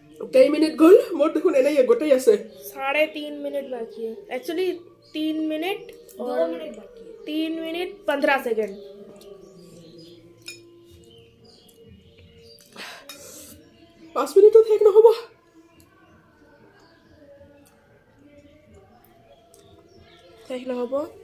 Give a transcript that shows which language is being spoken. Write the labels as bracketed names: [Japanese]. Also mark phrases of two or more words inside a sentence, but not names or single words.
[Assamese] কেই মিনিট গ'ল মোৰ দেখোন এনেই গোটেই আছে [Hindi] 3.5 मिनट बाकी है एक्चुअली 3 मिनट 2 और मिनट बाकी है 3 मिनट 15 सेकंड [Assamese] 5 মিনিটত শেষ নহ'ব শেষ নহ'ব